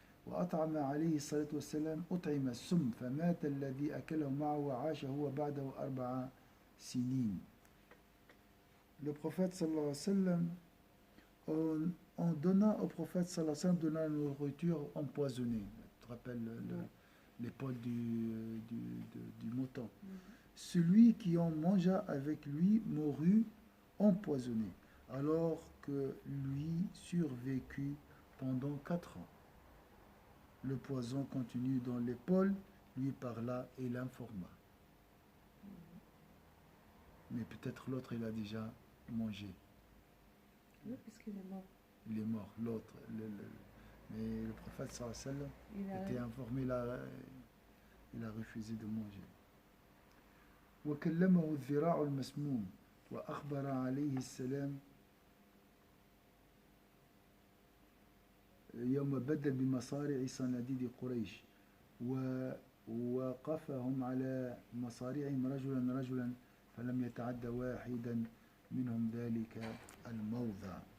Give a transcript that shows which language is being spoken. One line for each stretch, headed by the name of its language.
Arabic: وأطعم عليه الصلاة والسلام أطعم السم فمات الذي أكله معه وعاش هو بعده 4 سنين.
French: Le prophète sallallahu alayhi wa sallam, on donna au prophète sallallahu alayhi wa sallam donna la nourriture empoisonnée. Tu te rappelles l'épaule du mouton. Celui qui en mangea avec lui mourut empoisonné, alors que lui survécut pendant 4 ans. Le poison continue dans l'épaule, lui parla et l'informa. Mais peut-être l'autre, il a déjà mangé. Oui, puisqu'il est mort. Il est mort, l'autre. Mais le prophète sallallahu alayhi wa sallam était informé, il a refusé de manger.
Arabic: وكلمه الذراع المسموم وأخبر عليه السلام يوم بدل بمصارع صناديد قريش ووقفهم على مصارعهم رجلا رجلا فلم يتعد واحدا منهم ذلك الموضع.